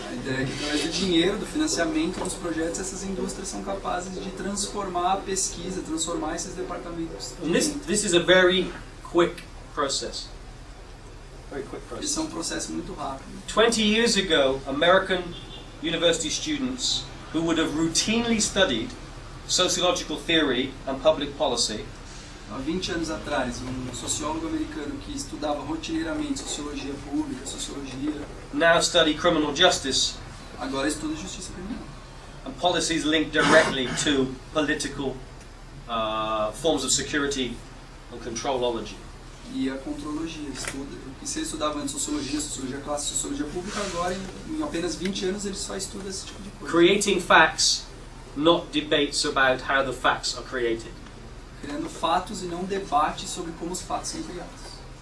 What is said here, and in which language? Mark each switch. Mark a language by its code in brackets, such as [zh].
[pt] A ideia é que através do dinheiro, do financiamento dos projetos, essas indústrias são capazes de transformar a pesquisa, transformar esses departamentos. [en] This is a very quick process. Very quick process. [pt] Isso é processo muito rápido. [en] 20 years ago, American university students who would have routinely studied sociological theory and public policy [pt] Há 20 anos atrás, sociólogo americano que estudava rotineiramente sociologia pública, sociologia, [en] now study criminal justice [pt] agora estuda justiça criminal. [en] and policies linked directly to political forms of security and controlology. [pt] E a contrologia, estuda. E se ele estudava antes sociologia clássica, sociologia pública, agora em apenas 20 anos ele só estuda esse tipo de coisa. [en] Creating facts, not debates about how the facts are created. [pt] Criando fatos e não debates sobre como os fatos são criados.